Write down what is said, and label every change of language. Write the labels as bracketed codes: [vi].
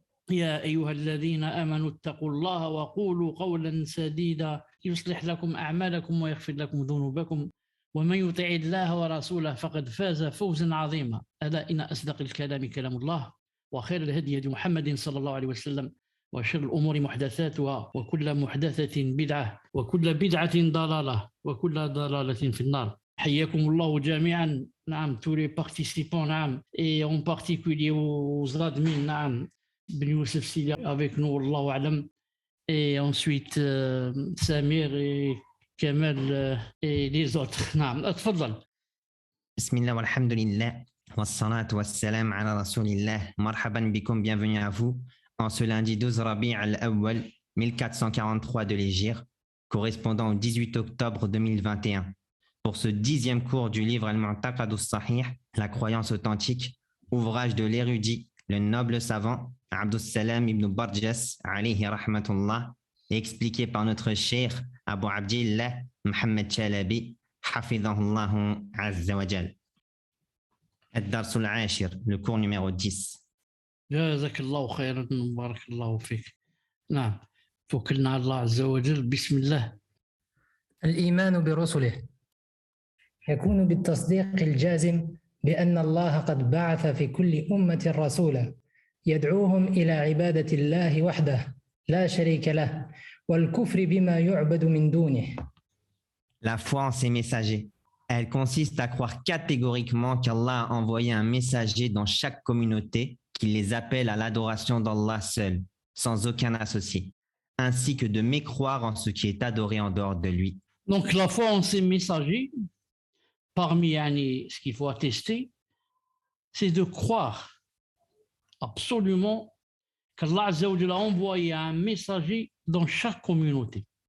[ar] يا أيها الذين آمنوا اتقوا الله وقولوا قولا سديدا يصلح لكم أعمالكم ويغفر لكم ذنوبكم، ومن يطع الله ورسوله فقد فاز فوزا عظيما. ألا إن أصدق الكلام كلام الله، وخير الهدي هدي محمد صلى الله عليه وسلم، وشر الأمور محدثاتها، وكل محدثة بدعة، وكل بدعة ضلالة، وكل ضلالة في النار. حياكم الله جميعا. [fr] نعم tous les participants. نعم et en particulier aux admins. نعم Ben Youssef Sili avec nous, Allahu A'lam, et ensuite Samir et Kamal et les autres. [ar] نعم اتفضل. بسم الله والحمد لله والصلاة والسلام على رسول الله. مرحبا بكم, [fr] bienvenue à vous en ce lundi 12 Rabi' al-Awwal 1443 de l'Hégire, correspondant au 18 octobre 2021, pour ce 10e cours du livre Al-Mu'taqad as-Sahih, la croyance authentique, ouvrage de l'érudit, le noble savant Abdus Salam ibn Barjas alayhi rahmatullah, expliqué par notre cheikh Abu Abdillah Muhammad Chalabi hafidhahullah azza wa jal. [ar] الدرس العاشر, [fr] le cours numéro 10. [ar] جزاك الله خيرا وبارك الله فيك. نعم توكلنا على الله عز وجل. بسم الله. الإيمان برسله يكون بالتصديق الجازم بأن الله قد بعث في كل أمة رسولا يدعوهم إلى عبادة الله وحده لا شريك له والكفر بما يعبد من دونه. [fr] La foi en ses messagers, elle consiste à croire catégoriquement qu'Allah a envoyé un messager dans chaque communauté qui les appelle à l'adoration d'Allah seul, sans aucun associé, ainsi que de mécroire en ce qui est adoré en dehors de lui. Donc la foi en ses messagers, parmi ce qu'il faut attester, c'est de croire absolument qu'Allah Azza wa Jalla a envoyé un messager dans chaque communauté.